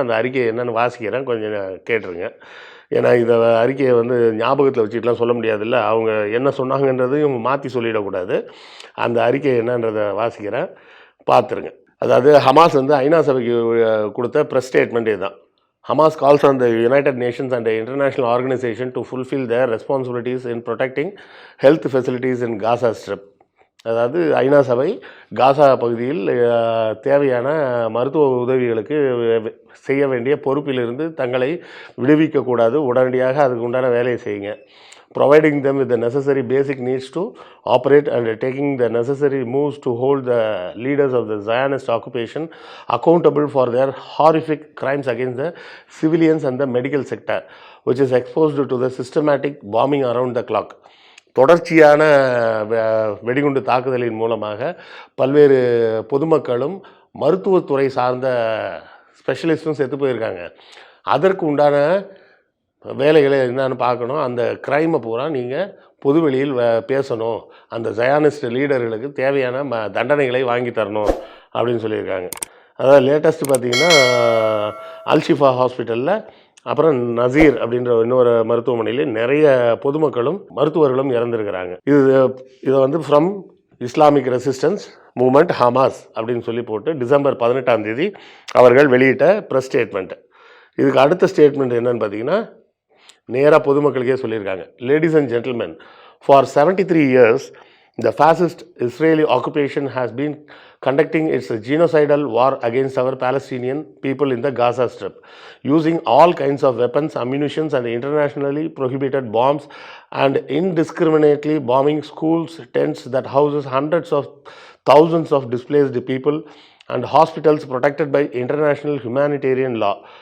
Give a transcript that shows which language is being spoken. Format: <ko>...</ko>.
<ta>அந்த அறிக்கை என்னென்னு வாசிக்கிறேன், கொஞ்சம் கேட்டுருங்க. ஏன்னா இதை அறிக்கையை வந்து ஞாபகத்தில் வச்சுட்டுலாம் சொல்ல முடியாதுல்ல, அவங்க என்ன சொன்னாங்கன்றதையும் மாற்றி சொல்லிடக்கூடாது. அந்த அறிக்கை என்னன்றதை வாசிக்கிறேன், பார்த்துருங்க. அதாவது ஹமாஸ் வந்து ஐநா சபைக்கு கொடுத்த ப்ரெஸ் ஸ்டேட்மெண்ட்டே தான்.</ta> <en>Hamas calls on the United Nations and the international organization to fulfill their responsibilities in protecting health facilities in Gaza Strip.</en> <ta>அதாவது ஐநா சபை காசா பகுதியில் தேவையான மருத்துவ உதவிகளுக்கு செய்ய வேண்டிய பொறுப்பிலிருந்து தங்களை விடுவிக்கக்கூடாது, உடனடியாக அதுக்கு உண்டான வேலையை செய்யுங்க.</ta> <en>Providing them with the necessary basic needs to operate and taking the necessary moves to hold the leaders of the Zionist occupation accountable for their horrific crimes against the civilians and the medical sector, which is exposed to the systematic bombing around the clock.</en> <ta>தொடர்ச்சியான வெடிகுண்டு தாக்குதலின் மூலமாக பல்வேறு பொதுமக்களும் மருத்துவத்துறை சார்ந்த ஸ்பெஷலிஸ்ட்டும் செத்து போயிருக்காங்க. அதற்கு உண்டான வேலைகளை என்னன்னு பார்க்கணும். அந்த க்ரைமை பூரா நீங்கள் பொதுவெளியில் பேசணும், அந்த ஜயானிஸ்ட் லீடர்களுக்கு தேவையான தண்டனைகளை வாங்கி தரணும் அப்படின்னு சொல்லியிருக்காங்க. அதாவது லேட்டஸ்ட்டு பார்த்திங்கன்னா அல்ஷிஃபா ஹாஸ்பிட்டலில், அப்புறம் நசீர் அப்படின்ற இன்னொரு மருத்துவமனையில் நிறைய பொதுமக்களும் மருத்துவர்களும் இறந்துருக்கிறாங்க. இதை வந்து from Islamic resistance moment Hamas அப்படின்னு சொல்லி போட்டு டிசம்பர் 18 அவர்கள் வெளியிட்ட ப்ரெஸ் ஸ்டேட்மெண்ட்டு. இதுக்கு அடுத்த ஸ்டேட்மெண்ட் என்னன்னு பார்த்தீங்கன்னா நேராக பொதுமக்களுக்கே சொல்லியிருக்காங்க.</ta> <en>Ladies and gentlemen, for 73 years the fascist Israeli occupation has been conducting its genocidal war against our Palestinian people in the Gaza Strip, using all kinds of weapons, ammunition and internationally prohibited bombs, and indiscriminately bombing schools, tents that houses hundreds of thousands of displaced people, and hospitals protected by international humanitarian law.</en>